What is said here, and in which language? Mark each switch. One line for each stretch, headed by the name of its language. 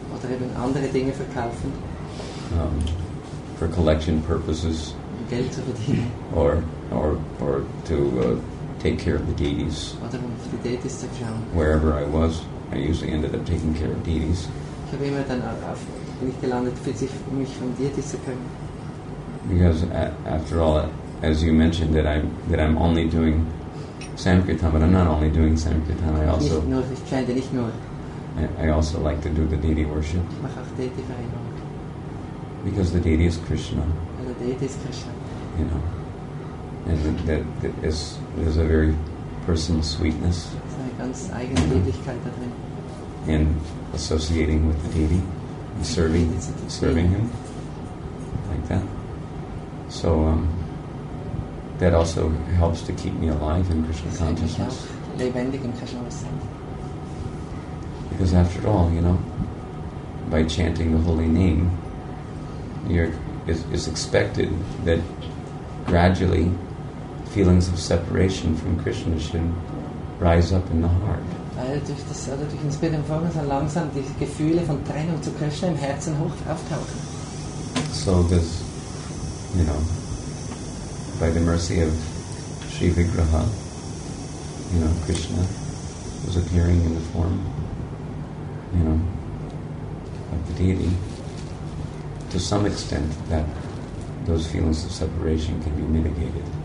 German: oder eben andere Dinge verkaufen,
English: for collection purposes,
German: um Geld zu verdienen,
English: or to take care of the deities.
German: oder um für die Deities zu schauen.
English: Wherever I was, I usually ended up taking care of deities.
German: Ich habe immer dann bin ich gelandet, mich um Deities zu kümmern.
English: Because after all, as you mentioned, that I'm only doing Sankirtan, but I'm not only doing Sankirtan.
German: Ich chante nicht nur,
English: I also like to do the deity worship,
German: ich mache auch Deity-Verehrung.
English: because the deity is Krishna,
German: Also Deity ist Krishna.
English: and that there's a very personal sweetness
German: Es ist eine ganz eigene Lieblichkeit da drin.
English: in associating with the deity, and serving him, like that. So that also helps to keep me alive in Krishna
German: Das hält mich
English: consciousness.
German: auch lebendig im Krishna-Bewusstsein.
English: Because after all, by chanting the holy name, it's expected that gradually feelings of separation from Krishna should rise up in the heart.
German: Weil durch das Bild empfangen so langsam die Gefühle von Trennung zu Krishna im Herzen auftauchen.
English: So this, by the mercy of Sri Vigraha, Krishna was appearing in the form, of the deity. To some extent, that those feelings of separation can be mitigated.